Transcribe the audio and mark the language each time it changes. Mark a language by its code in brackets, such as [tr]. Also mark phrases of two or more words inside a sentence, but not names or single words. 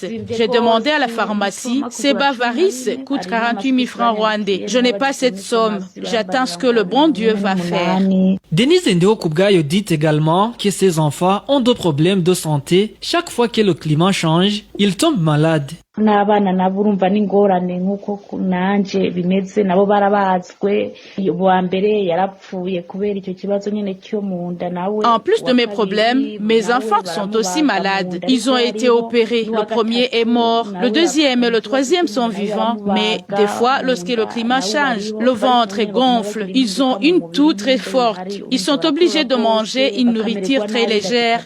[fr] J'ai demandé à la pharmacie. Ces bas varices coûtent 48 000 francs rwandais. Je n'ai pas cette somme. J'attends ce que le bon Dieu va faire. Denise Ndeokubgayo dit également que ses enfants ont des problèmes de santé. Chaque fois que le climat change, ils tombent malades. [rn] n'abana nabo urumva n'ingorane nk'uko nanje bimeze nabo barabazwe uwa mbere yarapfuye kubera icyo kibazo nyene cyo mu nda nawe. [fr] En plus de mes problèmes, mes enfants sont aussi malades. Ils ont été opérés. Le premier est mort, le deuxième et le troisième sont vivants, mais des fois, lorsque le climat change, le ventre gonfle. Ils ont une toux très forte. Ils sont obligés de manger une nourriture très légère.